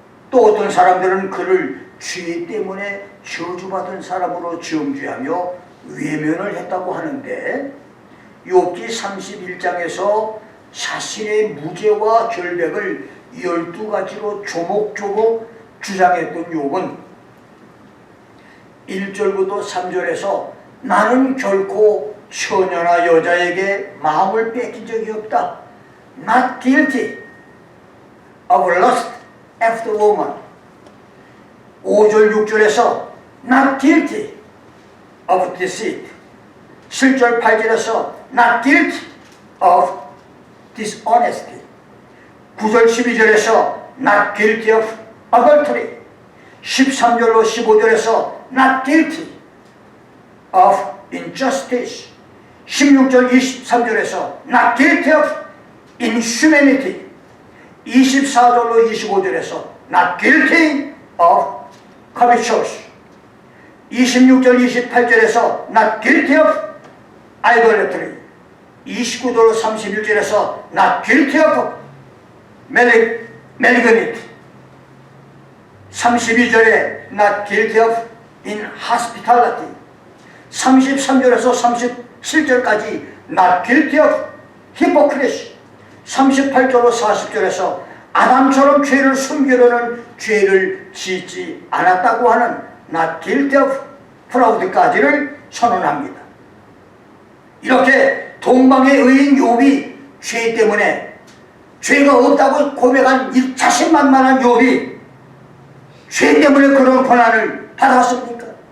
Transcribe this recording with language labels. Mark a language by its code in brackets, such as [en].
[ko] 또 어떤 사람들은 그를 죄 때문에 저주받은 사람으로 정죄하며 외면을 했다고 하는데 욥기 31장에서 자신의 무죄와 결백을 12가지로 조목조목 주장했던 욥은 1절부터 3절에서 나는 결코 처녀나 여자에게 마음을 뺏긴 적이 없다. [en] Not guilty of lust after woman. [ko] 5절 6절에서 [en] Not guilty of deceit. [ko] 7절 8절에서 [en] Not guilty of dishonesty. [ko] 9절 12절에서 [en] not guilty of adultery. [ko] 13절로 15절에서 [en] not guilty of injustice. [ko] 16절 23절에서 [en] not guilty of inhumanity. [ko] 24절로 25절에서 [en] not guilty of covetous. [ko] 26절 28절에서 [en] not guilty of idolatry. [ko] 29절로 31절에서 [en] not guilty of malignity. [ko] 32절에 [en] not guilty of inhospitality. [ko] 33절에서 37절까지 [en] not guilty of hypocrisy. [ko] 38절로 40절에서 아담처럼 죄를 숨기려는 죄를 짓지 않았다고 하는 [en] not guilty of proud [ko] 까지를 선언합니다. 이렇게 동방의 의인 욥이 죄 때문에 죄가 없다고 고백한 이 자신만만한 욥이 죄 때문에 그런 고난을 받았습니까?